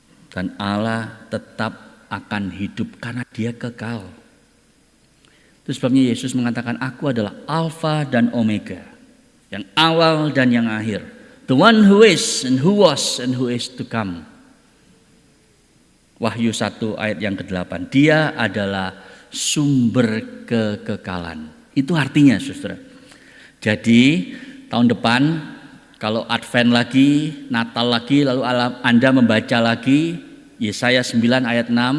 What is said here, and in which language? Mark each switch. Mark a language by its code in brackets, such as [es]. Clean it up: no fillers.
[id] Dan Allah tetap akan hidup karena dia kekal. Itu sebabnya Yesus mengatakan aku adalah Alfa dan Omega. Yang awal dan yang akhir. [en] The one who is and who was and who is to come. [id] Wahyu 1 ayat yang ke-8. Dia adalah sumber kekekalan. Itu artinya saudara. Jadi tahun depan kalau Advent lagi, Natal lagi, lalu Anda membaca lagi Yesaya 9 ayat 6,